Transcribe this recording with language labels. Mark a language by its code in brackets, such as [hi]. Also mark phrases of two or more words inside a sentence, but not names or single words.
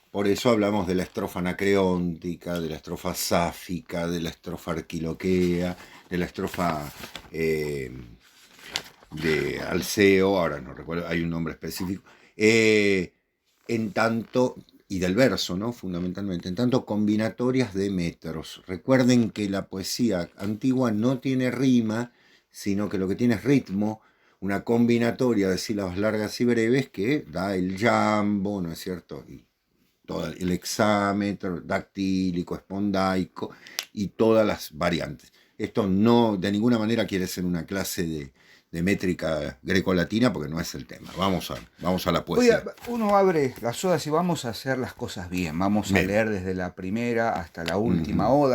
[es] Por eso hablamos de la estrofa anacreóntica, de la estrofa sáfica, de la estrofa arquiloquea, de la estrofa de Alceo, ahora no recuerdo, hay un nombre específico, en tanto, y del verso, ¿no? Fundamentalmente, en tanto combinatorias de metros. Recuerden que la poesía antigua no tiene rima, sino que lo que tiene es ritmo, una combinatoria de sílabas largas y breves que da el jambo, ¿no es cierto? Y todo el hexámetro, dactílico, espondaico y todas las variantes. Esto no de ninguna manera quiere ser una clase de métrica grecolatina, porque no es el tema. Vamos a la poesía. Uno abre las odas y vamos a hacer las cosas bien. Vamos a leer desde la primera hasta la última oda.